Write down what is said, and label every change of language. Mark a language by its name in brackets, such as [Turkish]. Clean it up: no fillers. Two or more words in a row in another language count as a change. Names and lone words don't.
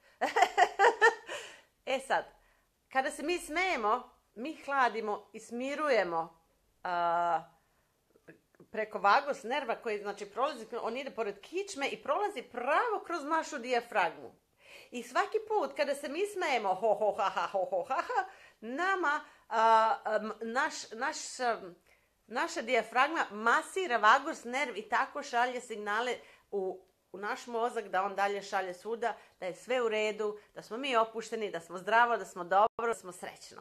[Serbian] Sad, kada se mi smejemo, mi hladimo i smirujemo preko vagus nerva koji, znači, prolazi, on ide pored kičme i prolazi pravo kroz našu dijafragmu. I svaki put kada se mi smejemo, ho, ho, ha, ha, ho, ho, ha, ha, nama naša dijafragma masira vagus nerv i tako šalje signale u naš mozak, da on dalje šalje svuda, da je sve u redu, da smo mi opušteni, da smo zdravo, da smo dobro, da smo srećno.